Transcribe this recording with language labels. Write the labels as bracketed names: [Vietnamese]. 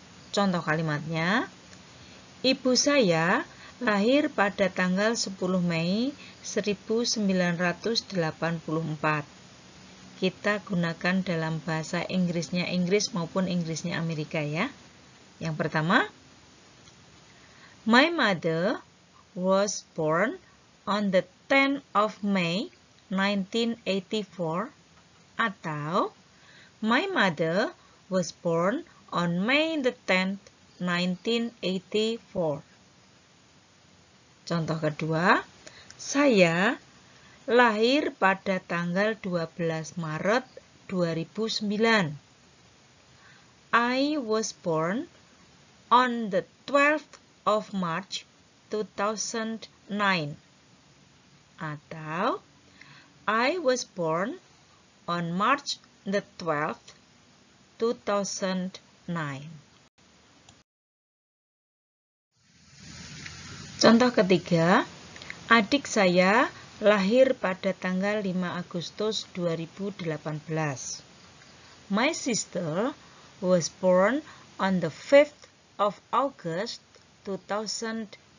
[Indonesian] Contoh kalimatnya, ibu saya lahir pada tanggal 10 Mei 1984. Kita gunakan dalam bahasa Inggrisnya Inggris maupun Inggrisnya Amerika ya. Yang pertama, [English] my mother was born on the 10th of May 1984, atau my mother was born on May the 10th, 1984. [Indonesian] Contoh kedua, saya lahir pada tanggal 12 Maret 2009. [English] I was born on the 12th of March 2009. Atau I was born on March the 12th, 2009. [Indonesian] Contoh ketiga, adik saya lahir pada tanggal 5 Agustus 2018. [English] My sister was born on the 5th of August 2018.